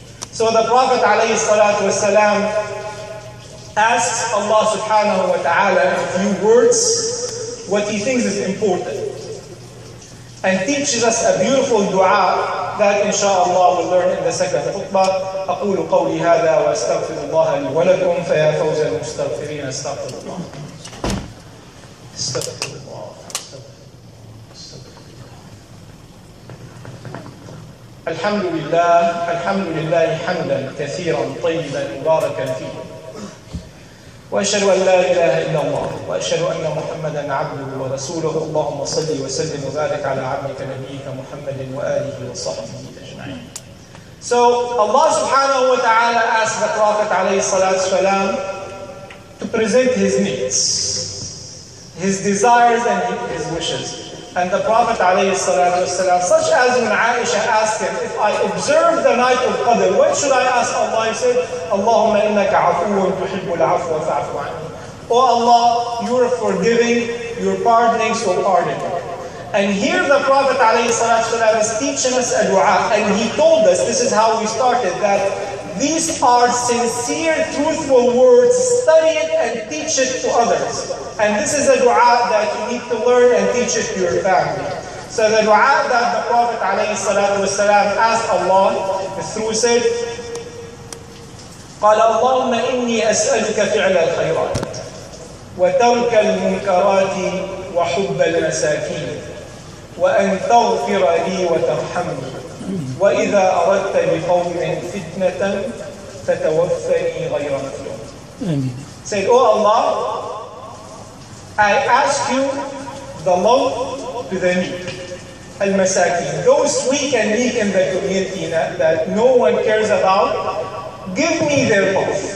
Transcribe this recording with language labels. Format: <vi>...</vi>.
<en>So the Prophet alayhi salatu wasalam asks Allah subhanahu wa ta'ala in a few words what he thinks is important, and teaches us a beautiful dua that inshallah we'll learn in the second khutbah.</en> <ar>أقول قولي هذا وأستغفر الله لي ولكم فيا فوز المستغفرين استغفر الله. استغفر الله. الحمد لله حمدا كثيرا طيبا مباركا فيه. وأشهد أن لا إله إلا الله وأشهد أن محمدا عبده ورسوله. اللهم صل وسلم وبارك على عبدك نبيك محمد وآله وصحبه أجمعين.</ar> <en>So Allah subhanahu wa ta'ala asked the Prophet alayhi salatu wasalam to present his needs. his desires and his wishes. And the Prophet ﷺ, such as when Aisha asked him, if I observe the night of Qadr, what should I ask Allah? He said,</en> <ar>Allahumma innaka afuwun tuhibbul afwa fa'fu anni.</ar> <en>Oh Allah, you are forgiving, you are pardoning, so pardon me. And here the Prophet ﷺ is teaching us a dua, and he told us, this is how we started, that these are sincere, truthful words. Study it and teach it to others. And this is a dua that you need to learn and teach it to your family. So the dua that the Prophet ﷺ asked Allah through said,</en> <ar>قال اللهم إني أسألك فعل الخيرات وترك المنكرات وحب المساكين وأن تغفر لي وترحمني وإذا أردت بقوم فتنة فتوفني غير مفتون.</ar> <en>Say, oh Allah, I ask you the love to the meek, al-masakin, those weak and meek in the community that no one cares about, give me their love.</en>